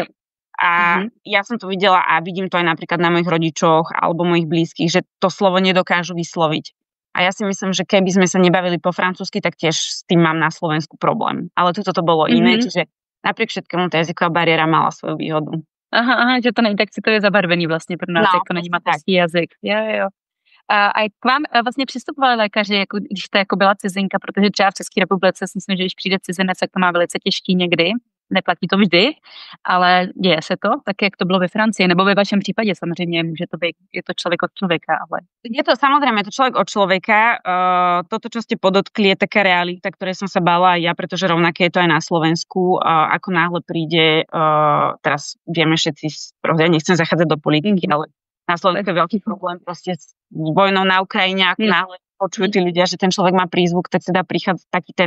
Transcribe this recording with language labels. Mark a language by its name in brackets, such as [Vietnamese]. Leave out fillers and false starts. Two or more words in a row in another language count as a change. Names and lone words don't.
[Slovak] A ja som to videla a vidím to aj napríklad na mojich rodičoch alebo mojich blízkych, že to slovo nedokážu vysloviť. A ja si myslím, že keby sme sa nebavili po francúzsky, tak tiež s tým mám na Slovensku problém. Ale tuto to bolo iné, čiže napriek všetkému tá jazyková bariéra mala svoju výhodu. [Czech] Aha, že to není tak citově zabarvený vlastně pro nás, jako není mateřský jazyk. Jo. A jak k vám vlastně přistupovali lékaři, jako, když jste jako byla cizinka, protože třeba v České republice si myslím, že když přijde cizinec, tak to má velice těžký někdy, neplatí to vždy, ale děje se to, tak jak to bylo ve Francii, nebo ve vašem případě samozřejmě, může to být, je to člověk od člověka, ale... [Slovak] Je to samozrejme, je to človek od človeka. Toto, čo ste podotkli, je taká realita, ktorej som sa bála aj ja, pretože rovnaké je to aj na Slovensku. Ako náhle príde, teraz vieme všetci, ja nechcem zachádzať do politiky, ale na Slovensku je veľký problém proste s vojnou na Ukrajine, ako náhle počujú tí ľudia, že ten človek má prízvuk, tak teda prichádza taký ten...